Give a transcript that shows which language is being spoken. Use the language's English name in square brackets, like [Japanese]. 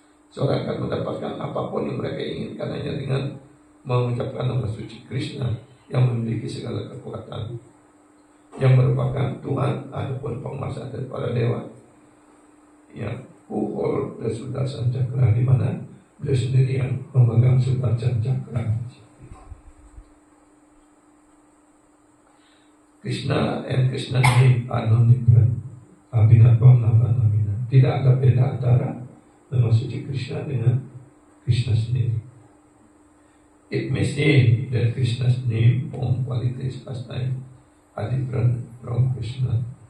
[Indonesian] Seorang akan mendapatkan apapun yang mereka inginkan hanya dengan mengucapkan nama suci Krishna yang memiliki segala kekuatan, yang merupakan Tuhan ataupun penguasa dari para dewa, yang [English] who hold the Sudarshan Chakra, [Indonesian] di mana beliau sendiri yang memegang Sudarshan Chakra. [English] Krishna and Krishna name are non-different. [Sanskrit] Abhinatvam Namanamina. [Indonesian] Tidak ada beda antara nama suci Krishna dengan Krishna sendiri. [English] It may say that Krishna's name, form, qualities, pastime are different from Krishna.